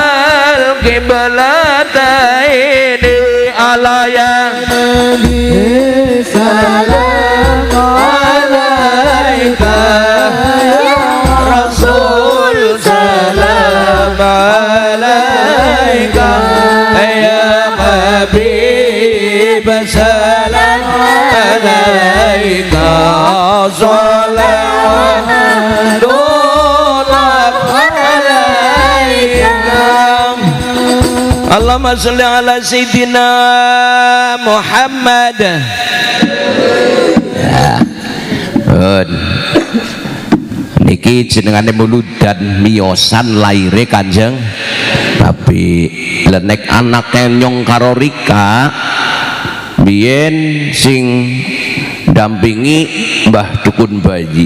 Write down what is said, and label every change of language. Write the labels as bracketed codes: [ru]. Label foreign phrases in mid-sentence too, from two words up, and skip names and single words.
[ar] القبلتين على النبي سلام عليك يا رسول سلام عليك يا حبيب سلام عليك صلوات الله عليك اللهم صل على سيدنا محمد. [jv] Niki jenengane muludan miyosan laire Kanjeng Nabi. Lenek anake nyong karo Rika biyen sing dampingi Mbah Dukun Bayi.